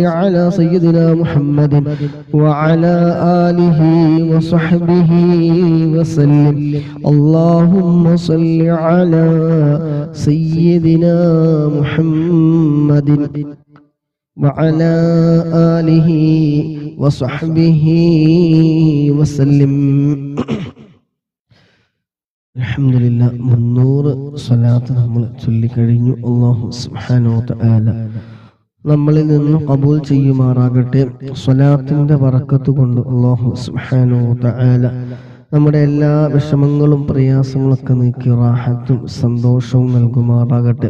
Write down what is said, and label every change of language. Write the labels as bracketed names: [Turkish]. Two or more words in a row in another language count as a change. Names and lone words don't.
[Arabic] على سيدنا محمد وعلى آله وصحبه وسلم اللهم صل على سيدنا محمد وعلى آله وصحبه وسلم الحمد لله [Malayalam] 300 സ്വലാത്ത് നമ്മൾ ചൊല്ലിക്കഴിഞ്ഞു. അല്ലാഹു [Arabic] سبحانه وتعالى [Malayalam] നമ്മളിൽ നിന്ന് ഖബൂൽ ചെയ്യുമാറാകട്ടെ. സ്വലാത്തിന്റെ ബറക്കത്ത് കൊണ്ട് അല്ലാഹു [Arabic] سبحانه وتعالى [Malayalam] നമ്മുടെ എല്ലാ വിഷമങ്ങളും പ്രയാസങ്ങളൊക്കെ നീക്കി റാഹത്തും സന്തോഷവും നൽകുമാറാകട്ടെ.